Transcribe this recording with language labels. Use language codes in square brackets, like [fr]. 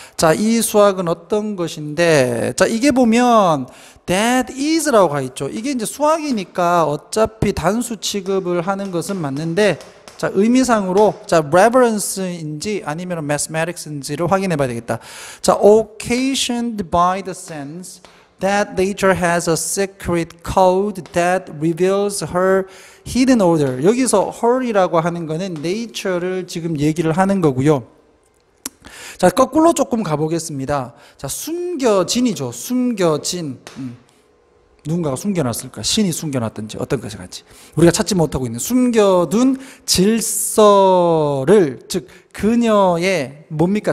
[ko] 자, 이 수학은 어떤 것인데, 자, 이게 보면 [en] that is [ko] 라고 가 있죠. 이게 이제 수학이니까 어차피 단수 취급을 하는 것은 맞는데, 자, 의미상으로, 자, reverence인지 아니면 mathematics인지를 확인해 봐야 되겠다. [en] 자, occasioned by the sense that nature has a secret code that reveals her hidden order. [ko] 여기서 her이라고 하는 거는 nature를 지금 얘기를 하는 거고요. 자, 거꾸로 조금 가보겠습니다. 자, 숨겨진이죠. 숨겨진. 누군가가 숨겨놨을까? 신이 숨겨놨든지 어떤 것이 같이. 우리가 찾지 못하고 있는 숨겨둔 질서를, 즉 그녀의 뭡니까?